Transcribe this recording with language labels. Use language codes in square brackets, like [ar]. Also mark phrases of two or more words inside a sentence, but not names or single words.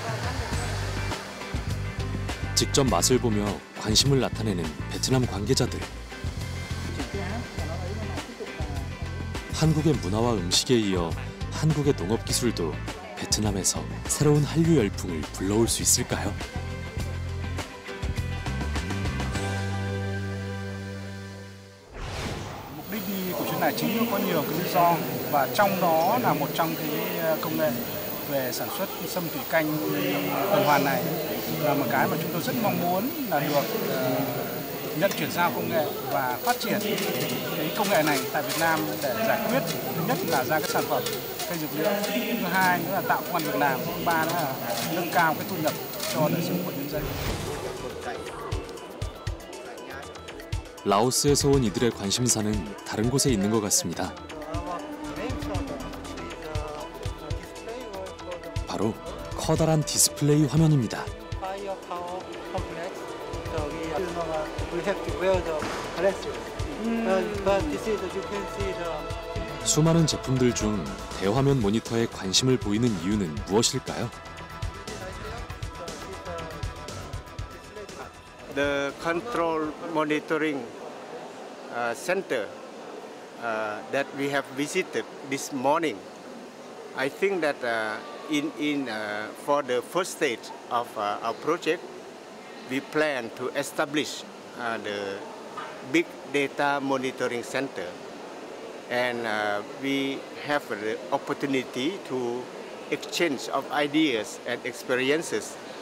[ko] 직접 맛을 보며 관심을 나타내는 베트남 관계자들. 한국의 문화와 음식에 이어 한국의 농업 기술도 베트남에서 새로운 한류 열풍을 불러올 수 있을까요? [vi] Mục đích đi của chuyến này chính có nhiều cái lý do, và trong đó là một trong cái công nghệ về sản xuất sâm thủy canh tuần hoàn này là một cái mà chúng tôi rất mong muốn là được nhận chuyển giao công nghệ và phát triển cái công nghệ này tại Việt Nam để giải quyết thứ nhất là ra cái sản phẩm cây dược liệu, thứ hai nữa là tạo công ăn việc làm, thứ ba nữa là nâng cao cái thu nhập cho đời sống của nhân dân. [ko] 라오스에서 온 이들의 관심사는 다른 곳에 있는 것 같습니다. 바로 커다란 디스플레이 화면입니다. 수많은 제품들 중 대화면 모니터에 관심을 보이는 이유는 무엇일까요? [en] The control monitoring center that we have visited this morning, I think that for the first stage of our project, we plan to establish the big data monitoring center, and we have the opportunity to exchange of ideas and experiences